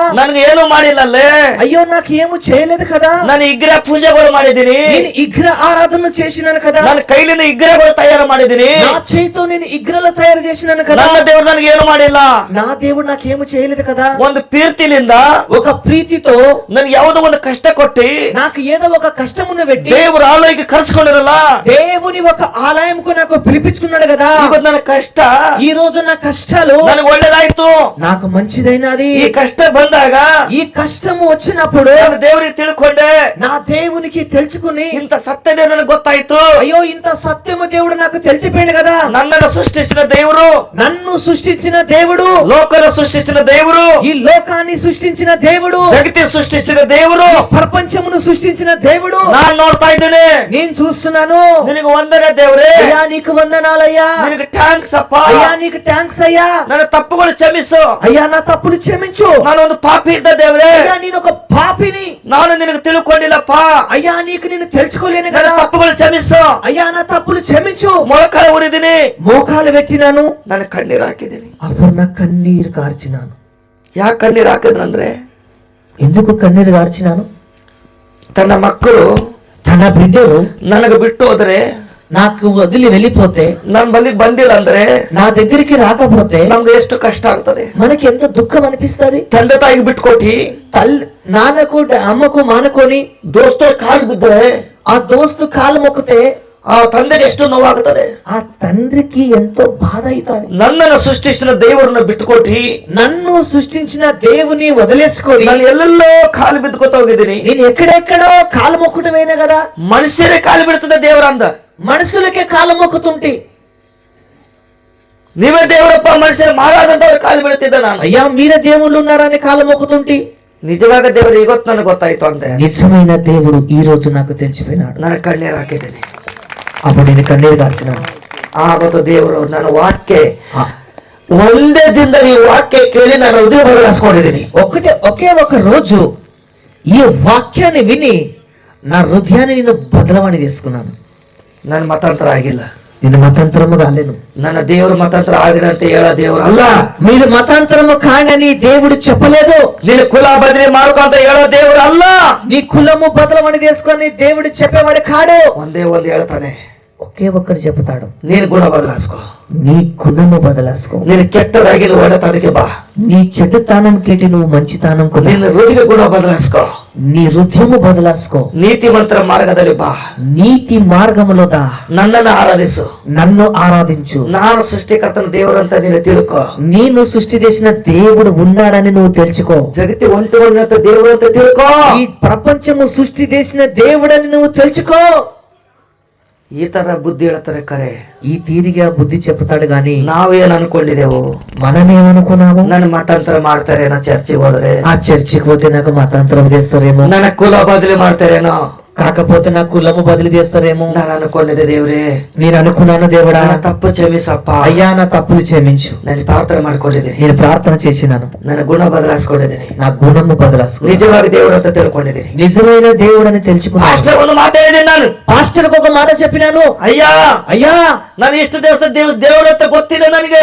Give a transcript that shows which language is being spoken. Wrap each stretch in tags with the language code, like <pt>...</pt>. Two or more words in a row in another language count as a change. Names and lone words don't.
<kn>ನನ್ಗೆ ಏನು ಮಾಡಿಲ್ಲಲ್ಲೇ.</kn> <te>అయ్యో నాకు ఏమీ చేయలేదు కదా.</te> <kn>ನಾನು ವಿಗ್ರಹ ಪೂಜೆಗಳು ಮಾಡಿದ್ದೀನಿ.</kn> <te>నేను విగ్రహ ఆరాధన చేసినాను కదా.</te> <kn>ನನ್ನ ಕೈಲಿನ ವಿಗ್ರಹಗಳು ತಯಾರು ಮಾಡಿದ್ದೀನಿ.</kn> <te>నా చేతితో నేను విగ్రహాలు తయారు చేసినాను కదా.</te> <kn>ನನ್ನ ದೇವ್ರು ನನಗೆ ಏನು ಮಾಡಿಲ್ಲ.</kn> <te>నా దేవుడు నాకేమీ చేయలేదు కదా.</te> <kn>ಒಂದು ಪ್ರೀತಿಲಿಂದ</kn> <te>ఒక ప్రీతితో</te> <kn>ನನ್ಗೆ ಯಾವುದೋ ಒಂದು ಕಷ್ಟ ಕೊಟ್ಟಿ</kn> <te>నాకు ఏదో ఒక కష్టమును పెట్టి</te> <kn>ದೇವ್ರ ಆಲಯಕ್ಕೆ ಕರ್ಸ್ಕೊಂಡಿರಲ್ಲ.</kn> <te>దేవుని ఒక ఆలయంకు నాకు పిలిపించుకున్నాడు కదా.</te> <kn>ಇವತ್ತು ನನ್ನ ಕಷ್ಟ,</kn> <te>ఈ రోజు నా కష్టాలు</te> <kn>ನನಗೆ ಒಳ್ಳೇದಾಯ್ತು.</kn> <te>నాకు మంచిదైనది.</te> <kn>ಈ ಕಷ್ಟ ಬಂದಾಗ</kn> <te>ఈ కష్టము వచ్చినప్పుడు</te> <kn>ನಾನು ದೇವರಿಗೆ ತಿಳ್ಕೊಂಡೆ,</kn> <te>నా దేవునికి తెలుసుకుని</te> <kn>ಇಂಥ ಸತ್ಯ ದೇವ್ರು ನನಗೆ ಗೊತ್ತಾಯ್ತು.</kn> <te>అయ్యో ఇంత సత్యము దేవుడు నాకు తెలిసిపోయింది కదా.</te> <kn>ನನ್ನನ್ನು ಸೃಷ್ಟಿಸಿದ ದೇವರು,</kn> <te>నన్ను సృష్టించిన దేవుడు,</te> <kn>ಲೋಕನ ಸೃಷ್ಟಿಸಿದ ದೇವರು,</kn> <te>ఈ లోకాన్ని సృష్టించిన దేవుడు,</te> <kn>ಜಗತಿ ಸೃಷ್ಟಿಸಿದ ದೇವರು,</kn> <te>ప్రపంచమును సృష్టించిన దేవుడు</te> <kn>ನಾನ್ ನೋಡ್ತಾ ಇದ್ದೇನೆ.</kn> <te>నేను చూస్తున్నాను.</te> <kn>ನಿನಗೆ ವಂದನೆ ದೇವ್ರೆ,</kn> <te>అయ్యా నీకు వందనాలయ్యా.</te> <kn>ನಿನಗೆ ಥ್ಯಾಂಕ್ಸ್ ಅಪ್ಪ.</kn> <te>అయ్యా నీకు థ్యాంక్స్ అయ్యా.</te> <kn>ನನ್ನ ತಪ್ಪುಗಳು ಕ್ಷಮಿಸು.</kn> <te>అయ్యా నా తప్పులు క్షమించు.</te> <kn>ನಾನು ಒಂದು ಪಾಪಿ ಇದ್ದ ದೇವ್ರೆ,</kn> <te>అయ్యా నేను ఒక పాపిని.</te> <kn>ನಾನು ನಿನಗೆ ತಿಳ್ಕೊಂಡಿಲ್ಲಪ್ಪ.</kn> <te>అయ్యా నీకు నేను తెలుసుకోలేను</te> <kn>ನನ್ನ</kn> <te>కదా.</te> <kn>ತಪ್ಪುಗಳು ಕ್ಷಮಿಸು.</kn> <te>అయ్యా నా తప్పులు క్షమించు.</te> <kn>ಮೊಳಕಾಲ ಉರಿದೀನಿ,</kn> <te>మోకాలు పెట్టినాను.</te> <kn>ನಾನು ಕಣ್ಣೀರು ಹಾಕಿದ್ದೀನಿ.</kn> <te>అప్పుడు నా కన్నీరు కార్చినాను.</te> <kn>ಯಾಕೆ ಕಣ್ಣೀರು ಹಾಕಿದ್ರಂದ್ರೆ,</kn> <te>ఎందుకు కన్నీరు కార్చినాను?</te> <kn>ತನ್ನ ಮಕ್ಕಳು</kn> <te>తన బిడ్డలు</te> <kn>ನನಗೆ ಬಿಟ್ಟು ಹೋದ್ರೆ,</kn> <te>నాకు వదిలి వెళ్ళిపోతే,</te> <kn>ನನ್ ಬಲ್ಲಿಗೆ ಬಂದಿಲ್ಲ ಅಂದ್ರೆ</kn> <te>నా దగ్గరికి రాకపోతే</te> <kn>ನಮ್ಗೆ ಎಷ್ಟು ಕಷ್ಟ ಆಗ್ತದೆ.</kn> <te>మనకి ఎంత దుఃఖం అనిపిస్తుంది.</te> <kn>ತಂದೆ ತಾಯಿಗೆ ಬಿಟ್ಕೊಟ್ಟಿ</kn> <te>తల్లి నాన్నకు అమ్మకు మానుకొని</te> <kn>ದೋಸ್ತರ ಕಾಲು ಬಿದ್ದರೆ</kn> <te>ఆ దోస్తు కాలు మొక్కితే</te> <kn>ಆ ತಂದೆಗೆ ಎಷ್ಟು ನೋವಾಗುತ್ತದೆ.</kn> <te>ఆ తండ్రికి ఎంతో బాధ అవుతుంది.</te> <kn>ನನ್ನನ್ನು ಸೃಷ್ಟಿಸಿದ ದೇವರನ್ನ ಬಿಟ್ಟುಕೊಟ್ಟಿ</kn> <te>నన్ను సృష్టించిన దేవుని వదిలేసుకొని</te> <kn>ನಾನು ಎಲ್ಲೆಲ್ಲೋ ಕಾಲು ಬಿದ್ದುಕೊತ ಹೋಗಿದ್ದೀನಿ.</kn> <te>నేను ఎక్కడెక్కడో కాలు మొక్కటమేనే కదా.</te> <kn>ಮನುಷ್ಯರೇ ಕಾಲು ಬಿಡ್ತದೆ ದೇವರ ಅಂದ.</kn> <te>మనుషులకే కాలు మొక్కుతుంటే,</te> <kn>ನೀವೇ ದೇವರಪ್ಪ ಮನುಷ್ಯರು ಮಹಾರಾಜಂತವ್ರು ಕಾಲು ಬೀಳ್ತಿದ್ದ ನಾನು.</kn> <te>అయ్యా మీరే దేవుళ్ళు ఉన్నారని కాలు మొక్కుతుంటే,</te> <kn>ನಿಜವಾಗ ದೇವರು ಇವತ್ತು ನನಗೆ ಗೊತ್ತಾಯ್ತು ಅಂದೆ.</kn> <te>నిజమైన దేవుడు ఈ రోజు నాకు తెలిసిపోయినాడు.</te> <kn>ನಾನು ಕಣ್ಣೀರು ಹಾಕಿದ್ದೀನಿ.</kn> <te>అప్పుడు నేను కన్నీరు కార్చినాను.</te> <kn>ಆವತ್ತು ದೇವರು ನನ್ನ ವಾಕ್ಯ ಒಂದೇ ದಿನದ ಈ ವಾಕ್ಯ ಕೇಳಿ ನಾನು ಹೃದಯ ಬದಲಾಯಿಸ್ಕೊಂಡಿದ್ದೀನಿ.</kn> <te>ఒకే ఒక రోజు ఈ వాక్యాన్ని విని నా హృదయాన్ని నేను బదలవాణి చేసుకున్నాను.</te> <kn>ನನ್ನ ಮತಾಂತರ ಆಗಿಲ್ಲ.</kn> <te>నేను మతాంతరము కాలేను.</te> <kn>ನನ್ನ ದೇವರು ಮತಾಂತರ ಆಗಿದೆ ಅಂತ ಹೇಳ ದೇವರು ಅಲ್ಲ.</kn> <te>మీరు మతాంతరము కానని దేవుడు చెప్పలేదు.</te> <kn>ನೀನು ಕುಲ ಬದಲಿ ಮಾಡ್ಕೊ ಅಂತ ಹೇಳೋ ದೇವರು ಅಲ್ಲ.</kn> <te>నీ కులము బదలవాణి చేసుకొని దేవుడు చెప్పేవాడు కాడు.</te> <kn>ಒಂದೇ ಒಂದು ಹೇಳ್ತಾನೆ,</kn> <te>ఒకే ఒక్కరు చెబుతాడు,</te> <kn>ನೀನು ಗುಣ ಬದಲಾಯಿಸ್ಕೊ.</kn> <te>నీ గుణము బదలాసుకో.</te> <kn>ನೀನು ಕೆಟ್ಟದಾಗಿ ಒಳ್ಳೆತನಕ್ಕೆ ಬಾ.</kn> <te>నీ చెడ్డతనం కేటి నువ్వు మంచితనం కొను.</te> <kn>ನಿನ್ನ ಹೃದಯ ಗುಣ ಬದಲಾಯಿಸ್ಕೊ.</kn> <te>నీ హృదయము బదలాసుకో.</te> <kn>ನೀತಿಮಂತರ ಮಾರ್ಗದಲ್ಲಿ ಬಾ.</kn> <te>నీతి మార్గములో దా.</te> <kn>ನನ್ನನ್ನು ಆರಾಧಿಸು.</kn> <te>నన్ను ఆరాధించు.</te> <kn>ನಾನು ಸೃಷ್ಟಿಕರ್ತನ ದೇವರಂತ ನೀನು ತಿಳ್ಕೊ.</kn> <te>నేను సృష్టి చేసిన దేవుడు ఉన్నాడని నువ్వు తెలుసుకో.</te> <kn>ಜಗತ್ತಿ ಒಂಟುವಂತ ದೇವರು ಅಂತ ತಿಳ್ಕೊ.</kn> <te>ఈ ప్రపంచము సృష్టి చేసిన దేవుడని నువ్వు తెలుసుకో.</te> <kn>ಈ ತರ ಬುದ್ಧಿ ಹೇಳ್ತಾರೆ ಕರೆ.</kn> <te>ఈ తీరిగా బుద్ధి చెప్తాడు గాని</te> <kn>ನಾವೇನ್ ಅನ್ಕೊಂಡಿದೆವು,</kn> <te>మనమేమనుకున్నాము?</te> <kn>ನನ್ನ ಮತಾಂತರ ಮಾಡ್ತಾರೇನೋ ಚರ್ಚಿಗೆ ಹೋದ್ರೆ,</kn> <te>ఆ చర్చికి పోతే నాకు మతాంతరం చేస్తారేమో,</te> <kn>ನನ್ನ ಕುಲ ಬದಲಿ ಮಾಡ್ತಾರೇನೋ,</kn> <te>కాకపోతే నా కులము బదిలీ చేస్తారేమో</te> <kn>ನಾನು ಅನ್ಕೊಂಡಿದ್ದೆ ದೇವ್ರೇ,</kn> <te>నేను అనుకున్నాను దేవుడా,</te> <kn>ನನ್ನ ತಪ್ಪು ಕ್ಷಮಿಸಪ್ಪ.</kn> <te>అయ్యా నా తప్పులు క్షమించు.</te> <kn>ನಾನು ಪ್ರಾರ್ಥನೆ ಮಾಡ್ಕೊಂಡಿದ್ದೀನಿ,</kn> <te>నేను ప్రార్థన చేసినాను,</te> <kn>ನನ್ನ గుಣ ಬದಲಾಯಿಸ್ಕೊಂಡಿದ್ದೀನಿ,</kn> <te>నా గుణము బదలాసు,</te> <kn>ನಿಜವಾಗಿ ದೇವರು ಅಂತ ತಿಳ್ಕೊಂಡಿದ್ದೀನಿ.</kn> <te>నిజమైన దేవుడని తెలుసుకున్నాను.</te> <kn>ಪಾಸ್ಟರ್ ಒಂದು ಮಾತಾಡಿದ್ದೀನಿ ನಾನು,</kn> <te>పాస్టర్ ఒక మాట చెప్పినాను,</te> <kn>ಅಯ್ಯಾ</kn> <te>అయ్యా</te> <kn>ನಾನು ಇಷ್ಟು ದಿವಸ ದೇವರು ಅಂತ ಗೊತ್ತಿಲ್ಲ ನನಗೆ.</kn>